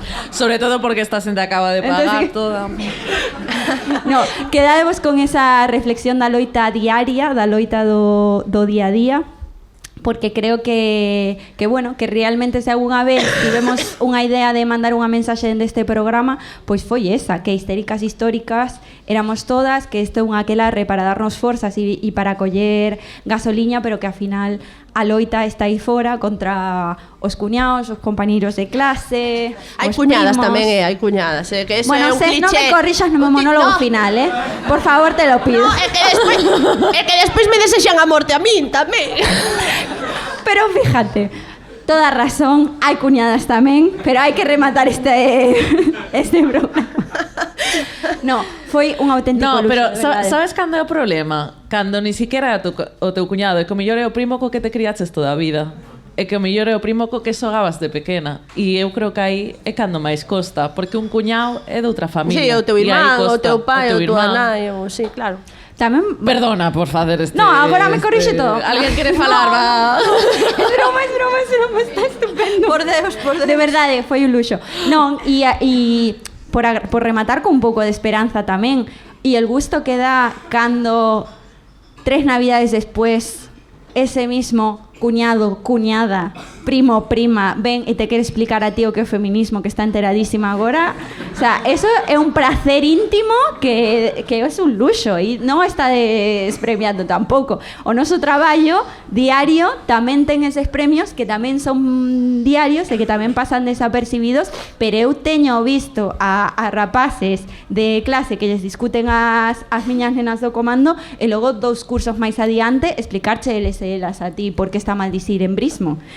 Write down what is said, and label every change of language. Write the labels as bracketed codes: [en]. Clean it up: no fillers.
[gl] Sobre todo porque esta xente acaba de pagar. Entonces, toda. No, quedadevos con esa reflexión da loita diaria, da loita do día a día. Porque creo que bueno, que realmente se algunha vez tivemos unha idea de mandar unha mensaxe deste programa, pois foi esa, que Histéricas Históricas éramos todas, que isto é un aquelarre para darnos forzas e para coller gasoliña, pero que ao final a loita está aí fora contra os cuñados, os compañeiros de clase, hai os cuñadas primos. tamén, hai cuñadas, que eso bueno, é un cliché. Non me corrixas no meu monólogo final, por favor, te lo pido. No, é que despois me desexan a morte a min tamén. Pero fíjate, toda razón, hai cuñadas tamén, pero hai que rematar este programa. No, foi un auténtico luxo. No, pero sabes cando é o problema? Cando ni siquiera é o teu cuñado, é que o mellor é o primo co que te criaches toda a vida. É que o mellor é o primo co que xogabas de pequena. E eu creo que aí é cando máis costa, porque un cuñado é de outra familia. Sí, o teu irmán, o teu pai, o teu nai, sí, claro. Tamén... Perdona por facer este... No, agora me corrixe todo. Alguén quere falar, no. va... [es] Es broma, está estupendo. [gl] Por Deus. De verdade, foi un luxo. Non, e por rematar con un pouco de esperanza tamén, e el gusto que dá cando 3 navidades después ese mismo cuñado, cuñada, primo, prima, ven e te quere explicar a ti o que é o feminismo, que está enteradísima agora. O sea, eso é un placer íntimo que é un luxo e non está despremiando tampouco. O noso traballo diario tamén ten eses premios que tamén son diarios e que tamén pasan desapercibidos, pero eu teño visto a rapaces de clase que lles discuten as miñas nenas do comando e logo 2 cursos máis adiante explicarche elas a ti porque está mal dicir embrismo.